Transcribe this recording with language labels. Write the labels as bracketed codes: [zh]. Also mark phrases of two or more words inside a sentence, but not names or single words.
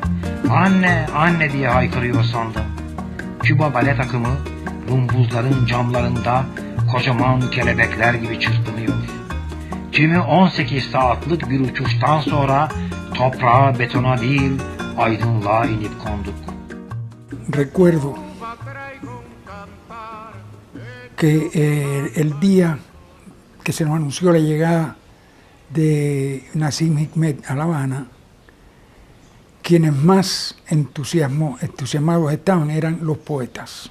[tr] Anne, anne diye haykırıyor sandım. Küba bale takımı rumbuzların camlarında kocaman kelebekler gibi çırpınıyor. Kimi 18 saatlik bir uçuştan sonra toprağa, betona değil aydınlığa inip konduk. [es] Recuerdo que el día que se nos anunció la llegada de Nassim Hikmet a La Habana, quienes más entusiasmados estaban eran los poetas.